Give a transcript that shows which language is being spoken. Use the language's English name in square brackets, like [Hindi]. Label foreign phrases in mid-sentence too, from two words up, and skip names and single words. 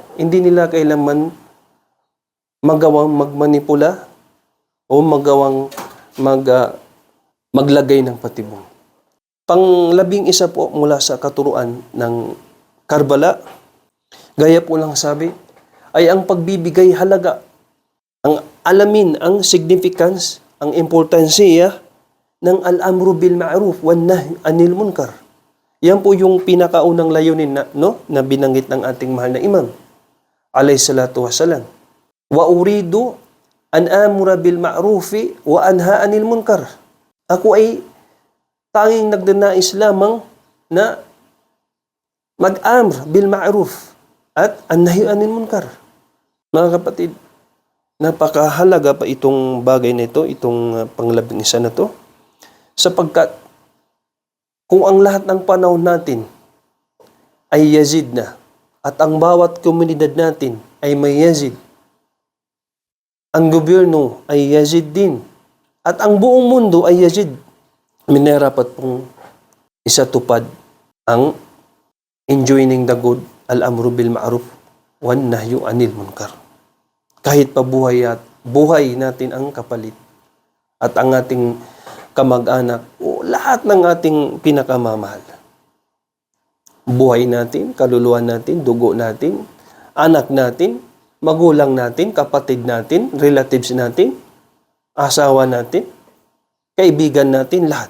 [Filipino] Hindi nila kailanman magawang magmanipula o magawang maglagay ng patibong. Pang-11 po mula sa katuruan ng Karbala, gaya po lang sabi, ay ang pagbibigay halaga, ang alamin, ang significance, ang importansya ng [Arabic] الأمر بالمعروف والنهي عن المنكر. [Filipino] Yan po yung pinakaunang layunin na binanggit ng ating mahal na imam, [Arabic] عليه الصلاة والسلام. وأريد أن آمر بالمعروف وأنهى عن المنكر. [Filipino] Ako ay tanging nagdanais lamang na mag- [Arabic] أمر بالمعروف [Filipino] at [Arabic] النهي عن المنكر. [Filipino] Mga kapatid, napakahalaga pa itong bagay na ito, itong pang-11 na to, sapagkat kung ang lahat ng panahon natin ay Yazid na at ang bawat komunidad natin ay may Yazid, ang gobyerno ay Yazid din, at ang buong mundo ay Yazid, minarapat pong isatupad ang [English] enjoining the good, [Arabic] الأمر بالمعروف والنهي عن المنكر. [Filipino] Kahit pa buhay natin ang kapalit at ang ating kamag-anak o lahat ng ating pinakamamahal. Buhay natin, kaluluwa natin, dugo natin, anak natin, magulang natin, kapatid natin, relatives natin, asawa natin, kaibigan natin, lahat.